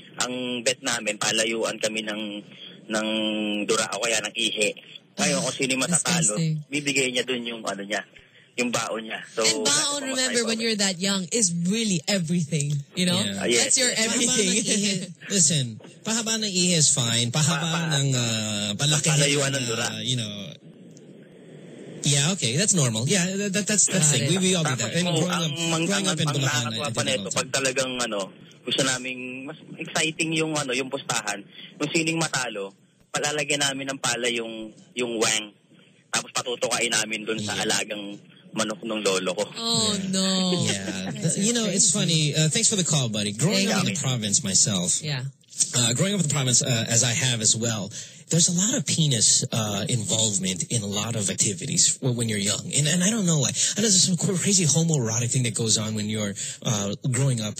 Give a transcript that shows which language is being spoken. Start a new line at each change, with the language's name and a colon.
Filipino: Ang bet namin, palayuan kami ng dura o kaya ng ihe. Ngayon, kung sino matatalo, bibigay niya dun yung ano niya, yung baon niya.
English: So, and baon, remember, when you're that young, is really everything, you know? Yeah. Yes. That's your everything.
Filipino: Listen, pahaba ng ihe
English: is fine,
Filipino: pahaba ng palayuan ng dura.
English: You know, yeah, okay, that's normal. Yeah, that's thing. We all do that. And growing up in Bulacan, I think it's
Filipino: pag talagang ano, gusto naming mas exciting yung ano, yung pustahan, kung sining matalo, palalagyan namin ng pala yung wang. Tapos patutukain namin dun sa alagang manok ng lolo ko.
English: Oh, yeah. No. Yeah. You know, it's funny. Thanks for the call, buddy. Growing up in the province myself. Yeah. Growing up in the province as I have as well. There's a lot of penis involvement in a lot of activities when you're young. And I don't know why. I know there's some crazy homoerotic thing that goes on when you're growing up.